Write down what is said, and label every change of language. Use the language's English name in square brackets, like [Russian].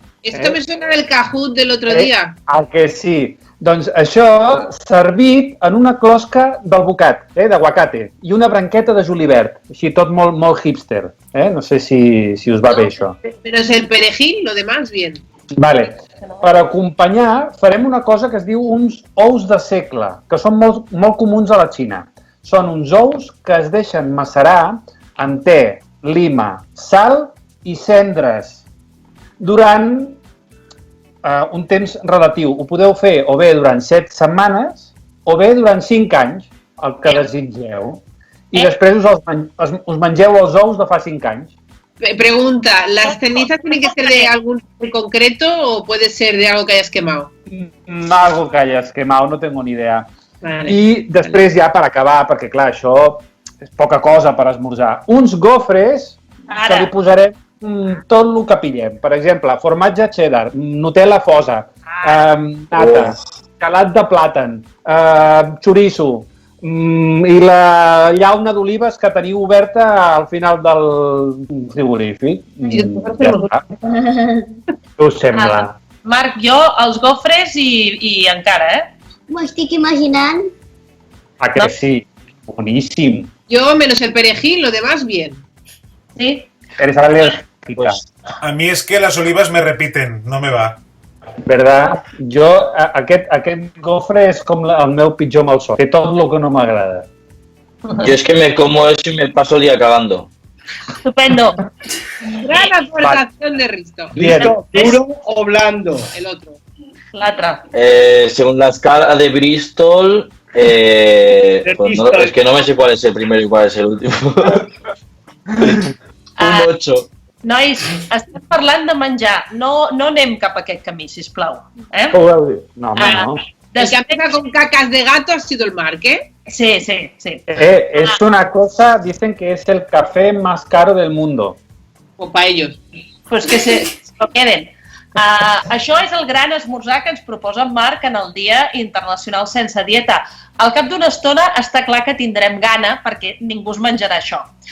[Spanish] Esto me suena del Kahoot del otro día. [Catalan] El que sí. Doncs això servit en una closca d'alvocat, d'aguacate, i una branqueta de julivert, així tot molt hipster. No sé si us va bé això. Però és [Spanish] el perejil, lo demás bien. Vale. [Catalan] Per acompanyar farem una cosa que es diu uns ous de segle, que són molt comuns a la Xina. Són uns ous que es deixen macerar en te, lima, sal i cendres durant un temps relatiu. Ho podeu fer o bé durant 7 setmanes o bé durant 5 anys, el que desitgeu. I després us mengeu els ous de fa 5 anys. [Spanish] Pregunta, ¿las cenizas tienen que ser de algún concreto o puede ser de algo que hayas quemado? Algo que hayas quemado, no tengo ni idea. Vale. [Catalan] I després ja per acabar, perquè clar, això és poca cosa per esmorzar. Uns gofres que li posarem tot el que pillem. Per exemple, formatge cheddar, Nutella fosa, nata, calat de plàtan, xoriço, i la llauna d'olives que teniu oberta al final del frigorífic. Ja està. Què us sembla? Marc, jo els gofres i encara, M'ho estic imaginant. [Spanish] Ah, que sí. Buenísimo. Yo menos el perejil, lo demás bien. Sí. Eres alérgica. A mí es que las olivas me repiten, no me va. ¿Verdad? [Catalan] Jo, aquest gofre és com el meu pitjor malson, que tot el que no m'agrada. [Spanish] Yo es que me como eso y me paso el día cagando. Estupendo. Gran aportación de Risto. ¿Listo? ¿Duro o blando? El otro. [Catalan] L'altre. [Spanish] Según la escala de Bristol, pues no, es que no me sé cuál es el primero y cuál es el último. Un 8. [Catalan] Nois, estem parlant de menjar. No anem cap a aquest camí, sisplau. No, home, no. [Spanish] El que empieza con cacas de gato ha sido el Marc, ¿eh? Sí. Es una cosa, dicen que es el café más caro del mundo. O para ellos. Pues que se lo queden. [Catalan] Això és el gran esmorzar que ens proposa en Marc en el Dia Internacional Sense Dieta. Al cap d'una estona està clar que tindrem gana perquè ningú es menjarà això.